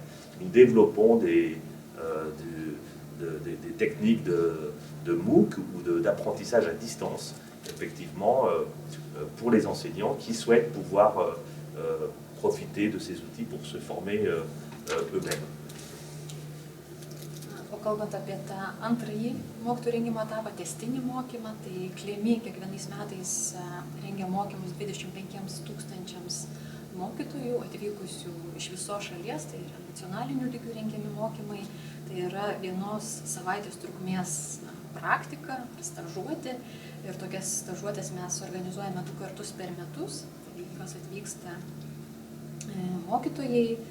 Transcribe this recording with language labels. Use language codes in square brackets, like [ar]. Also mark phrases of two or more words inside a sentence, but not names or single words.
[fr] Nous développons des techniques de MOOC ou d'apprentissage à distance, effectivement, pour les enseignants qui souhaitent pouvoir profiter de ces outils pour se former eux-mêmes. [lt] O kalbant apie tą antrąjį mokytojų rengimo etapą, testinį mokymą, tai KLEMI kiekvienais metais rengia mokymus 25 000 mokytojų atvykusių iš visos šalies, tai yra nacionalinių lygių rengiami mokymai, tai yra vienos savaitės trukmės praktika, stažuotė, ir tokias stažuotės mes organizuojame 2 kartus per metus, tai jos atvyksta mokytojai,